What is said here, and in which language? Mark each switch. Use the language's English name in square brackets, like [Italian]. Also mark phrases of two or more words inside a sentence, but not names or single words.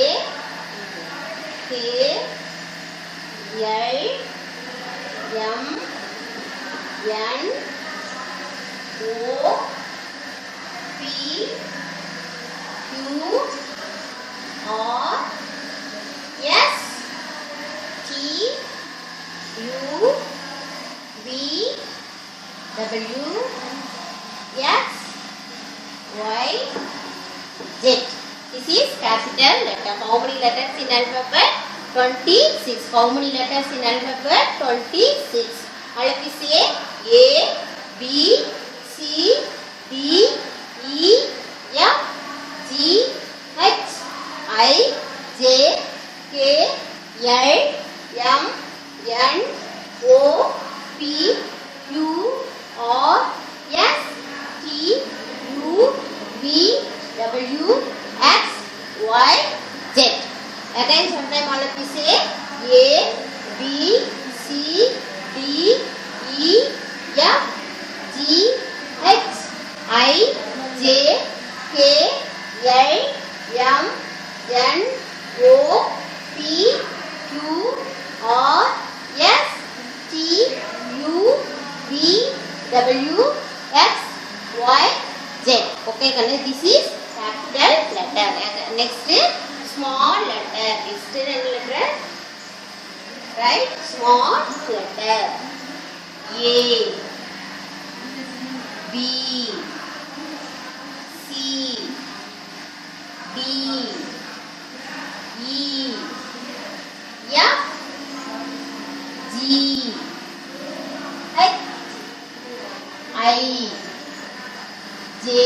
[English] K L M N O P Q R S T U V W X Y Z. This is capital letter. How many letters in alphabet? 26. How many letters in alphabet? 26. All of you say A, B, C, D, E, F, G, H, I, J, K, L, M, N, O, P, Q, R, S, T, U, V, W, X, Y, Z. Again, sometime all of you say A, B, C, D, E, F, G, H, I, J, K, L, M, N, O, P, Q, R, S, T, U, V, W, X, Y, Z. Okay, this is capital letter. Next is small letter. Next letter, right? Small letter. A, B, C, D, E, F, G, H, I, J,